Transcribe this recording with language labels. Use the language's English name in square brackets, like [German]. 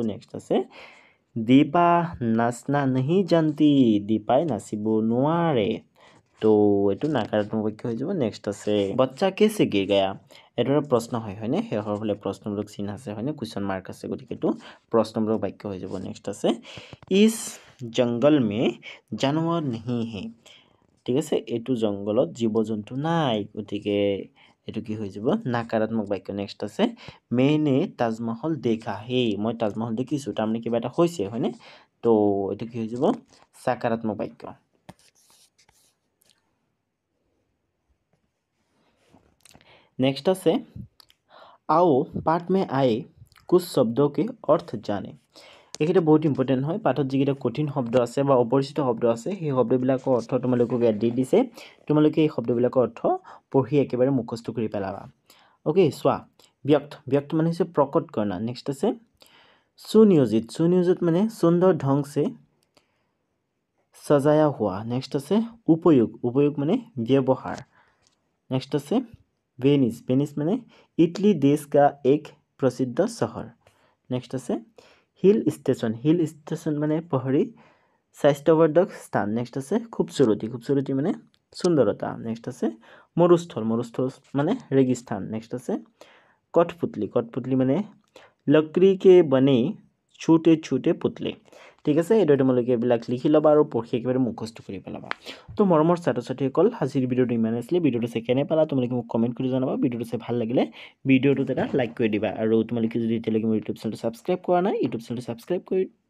[Assamese] Next আছে দীপা নাচনা [Hindi] नहीं जानती, [Assamese] দীপাই নাচিব নোৱাৰে, তো এইটো নাকাৰাত্মক বাক্য হৈ যাব। নেক্সট আছে বচ্চা [Hindi] कैसे गिर गया, [Assamese] এইটো এটা প্ৰশ্ন হয়, হয়নে। শেষৰ ফালে প্ৰশ্নবোধক চিন আছে, হয়নে, কুৱেশ্যন মাৰ্ক আছে, গতিকে এইটো প্ৰশ্নবোধক বাক্য হৈ যাব। [Hindi] নেক্সট আছে इस जंगल में जानवर नहीं है, ঠিক আছে। [Assamese] এইটো জংগলত জীৱ জন্তু নাই, গতিকে এইটো কি হৈ যাব, নাকাৰাত্মক বাক্য। নেক্সট আছে [Hindi] मैंने [Assamese] তাজমহল দেখা হে, মই তাজমহল দেখিছোঁ, তাৰমানে কিবা এটা হৈছে, হয়নে। তো এইটো কি হৈ যাব, সাকাৰাত্মক বাক্য। [Hindi] नेक्स्ट আছে आओ पाठ में आए कुछ शब्दों के अर्थ जाने। [Assamese] এইকেইটা বহুত ইম্পৰ্টেণ্ট হয়। পাঠত যিকেইটা কঠিন শব্দ আছে বা অপৰিচিত শব্দ আছে, সেই শব্দবিলাকৰ অৰ্থ তোমালোকক ইয়াত দি দিছে। তোমালোকে এই শব্দবিলাকৰ অৰ্থ পঢ়ি একেবাৰে মুখস্থ কৰি পেলাবা। অ'কে, চোৱা, ব্যক্ত মানে হৈছে প্ৰকট কৰা। নেক্সট আছে সুনিয়োজিত মানে সুন্দৰ ঢং [Hindi] से सजाया हुआ। [Assamese] नेक्स्ट আছে [Hindi] उपयोग [Assamese] মানে ব্যৱহাৰ। [Hindi] नेक्स्ट আছে वेनिस মানে इटली देश का एक प्रसिद्ध शहर। नेक्स्ट আছে हिल स्टेशन মানে पहाड़ी [Assamese] স্বাস্থ্যবৰ্ধক স্থান নেক্সট আছে খুবসুৰতি খুবসুৰতি মানে সুন্দৰতা নেক্সট আছে মৰুস্থল মৰুস্থল মানে ৰেগিস্থান নেক্সট আছে কঠপুতলি মানে লকড়ি [Hindi] के बने छोटे छोटे पुतले [Assamese] ঠিক আছে এইটো তোমালোকে এইবিলাক লিখি ল'বা আৰু পঢ়ি একেবাৰে মুখস্থ কৰি পেলাবা তো মৰমৰ ছাত্ৰ ছাত্ৰীসকল আজিৰ ভিডিঅ'টো ইমান আছিলে ভিডিঅ'টো চাই কেনে পালা তোমালোকে মোক কমেণ্ট কৰি জনাবা ভিডিঅ'টো চাই ভাল লাগিলে ভিডিঅ'টোত এটা লাইক কৰি দিবা আৰু তোমালোকে যদি এতিয়ালৈকে মোৰ ইউটিউব চেনেলটো ছাবস্ক্ৰাইব কৰা নাই ইউটিউব চেনেলটো ছাবস্ক্ৰাইব কৰি